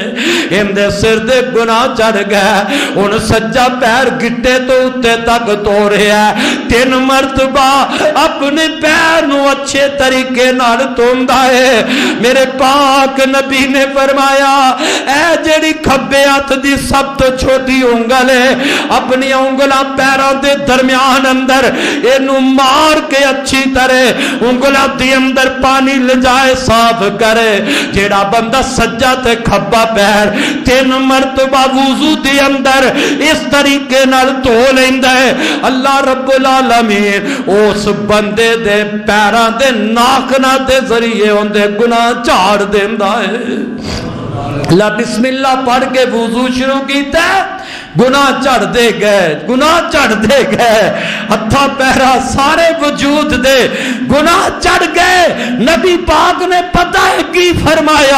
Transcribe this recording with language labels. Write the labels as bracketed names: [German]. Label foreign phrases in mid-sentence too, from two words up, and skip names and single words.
[Punjabi] اندے سر دے گناہ چڑھ گئے ان سجا پیر گٹے تو اتے تک تو رہا ہے 3 مرتبہ اپنے پیر نو اچھے طریقے نال توندہ ہے میرے پاک نبی نے فرمایا اے جڑی کھبے ہاتھ دی سب تو چھوٹی انگل ہے اپنی انگلاں پیراں دے درمیان اندر اینو مار کے اچھی طرح انگلاں دی اندر پانی لجائے صاف کرے جیڑا بندہ سجا تے کھبا پیر 3 مرتبہ وضو دی اندر اس طریقے نال دھو لیندا ہے [Arabic] اللہ رب العالمین [Punjabi] اس بندے دے پیراں دے ناکنا دے ذریعے ان دے گناہ چاڑ دیندا ہے اللہ [Arabic] بسم اللہ [Punjabi] پڑھ کے وضو شروع کیتا ہے گناہ چڑھ دے گئے ہتھا پیرا سارے وجود دے گناہ چڑھ گئے. نبی پاک نے پتہ ہے کی فرمایا؟